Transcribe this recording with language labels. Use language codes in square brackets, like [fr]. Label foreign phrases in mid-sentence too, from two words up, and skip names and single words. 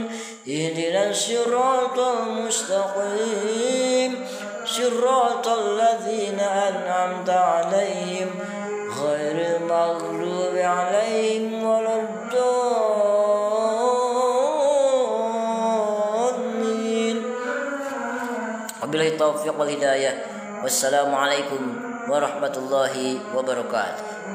[ar] اهدنا الصراط المستقيم. صراط الذين أنعمت عليهم غير المغضوب عليهم ولا الضالين. وبالله التوفيق والهداية. والسلام عليكم ورحمة الله وبركاته.